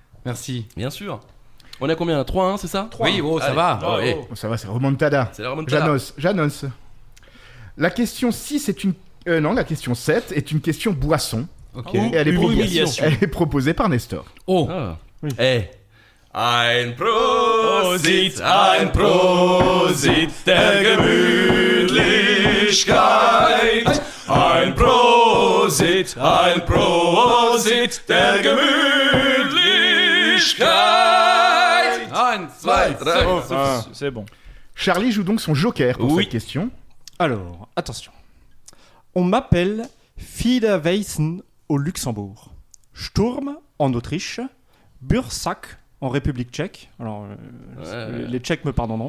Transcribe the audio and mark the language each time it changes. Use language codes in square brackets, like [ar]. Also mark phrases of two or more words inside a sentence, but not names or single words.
[fr] Merci. Bien sûr. On est à combien? 3-1, c'est ça? Oui, oh, ça Allez. va. Oh, ouais. Oh, ça va, c'est remontada. C'est la remontada. J'annonce. La question 6 est une... non, la question 7 est une question boisson. Ok. Et elle est, Humiliation. elle est proposée par Nestor. Oh. Ah. Oui. Eh. [de] Ein Prosit, ein Prosit der Gemütlichkeit. Ein Prosit der Gemütlichkeit. 1, 2, 3. [fr] C'est bon. Charlie joue donc son joker pour Oui. cette question. Alors, attention. On m'appelle Fiederweissen au Luxembourg, Sturm en Autriche, Bursak en République tchèque, alors les Tchèques me pardonneront,